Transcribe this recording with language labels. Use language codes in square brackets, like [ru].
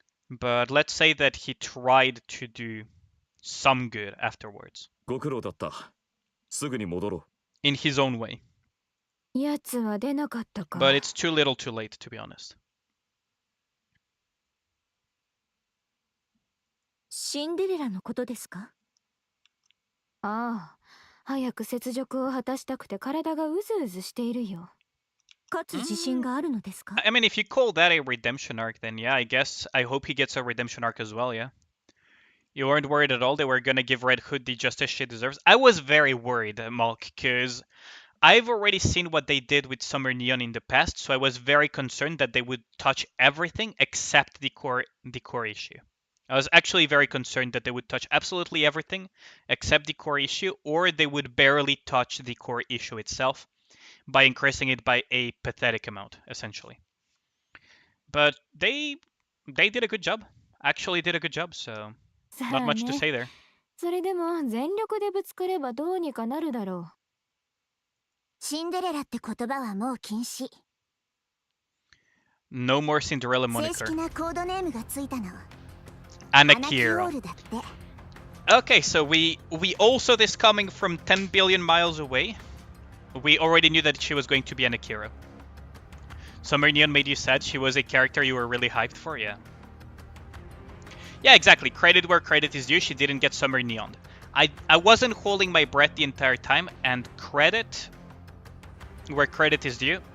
[en] But let's say that he tried to do some good afterwards. [ja] ご苦労だった。すぐに戻ろ [en] In his own way. [ja] やつは出なかったか。 [en] But it's too little too late, to be honest. [ja] シンデレラのことですか？ああ、早く雪辱を果たしたくて体がうずうずしているよ。勝つ自信があるのですか？ [en] I mean, if you call that a redemption arc, then yeah, I guess I hope he gets a redemption arc as well, yeah. You weren't worried at all they were gonna give Red Hood the justice she deserves? I was very worried, Malk, because I've already seen what they did with Summer Neon in the past, so I was very concerned that they would touch everything except the core issue. I was actually very concerned that they would touch absolutely everything except the core issue, or they would barely touch the core issue itself by increasing it by a pathetic amount, essentially. But they did a good job. Actually did a good job, so not much to say there. [ja] それでも全力でぶつかればどうにかなるだろう。シンデレラって言葉はもう禁止。 [en] No more Cinderella [ja] 正 [en] moniker. [ja] 式なコードネームがついたの。 Anakiro. オールだって。 [en] Okay, so we also this coming from 10 billion miles away. We already knew that she was going to be Anakiro. Summer Neon made you sad. She was a character you were really hyped for, yeah. Yeah, exactly. Credit where credit is due. She didn't get Summer Neon. I wasn't holding my breath the entire time, and credit where credit is due.